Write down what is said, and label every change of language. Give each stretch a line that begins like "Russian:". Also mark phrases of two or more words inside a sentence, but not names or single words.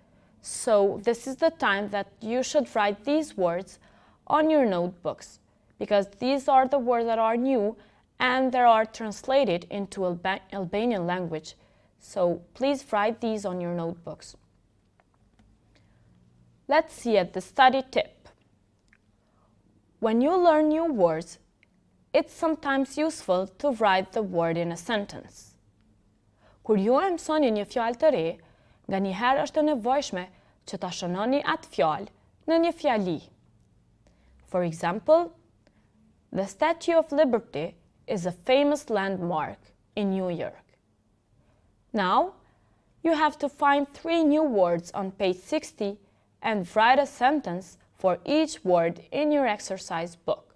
English: So this is the time that you should write these words on your notebooks, because these are the words that are new and they are translated into Albanian language. So please write these on your notebooks. Let's see at the study tip. When you learn new words, it's sometimes useful to write the word in a sentence.
Albanian: Kur ju e mësoni një fjalë të re, nganjëherë është e nevojshme që ta shënoni atë fjalë në një fjali.
English: For example, the Statue of Liberty is a famous landmark in New York. Now, you have to find 3 new words on page 60 and write a sentence for each word in your exercise book.